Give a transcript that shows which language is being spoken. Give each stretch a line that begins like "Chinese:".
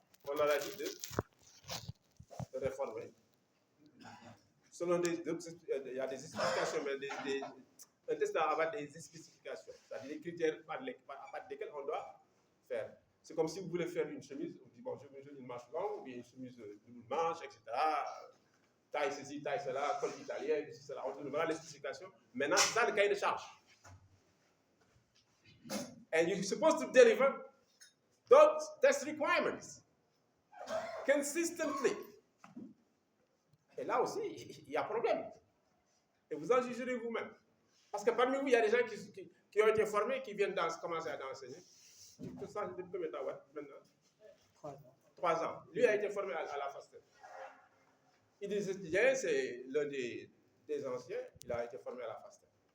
French: On leur a dit de réformer. Selon il y a des explications, mais un test doit avoir des spécifications, c'est-à-dire des critères à partir desquels on doit faire. C'est comme si vous voulez faire une chemise, on dit bon, je veux une manche longue, ou bien une chemise de manche, etc. Taille ceci, taille cela, col italien, ceci, cela. On donne voilà les spécifications. Maintenant, c'est ça le cahier de charge.
English: And you're supposed to deliver those test requirements consistently.
French: Et là aussi, il y a problème. Et vous en jugerez vous-même. Parce que parmi vous, il y a des gens qui ont été formés, qui viennent commencer à enseigner. Tout ça, depuis combien de temps maintenant? 3 ans. 3 ans. Lui a été formé à la FASTEF. Idriss Gueye, c'est l'un des anciens, il a été formé à la FASTEF.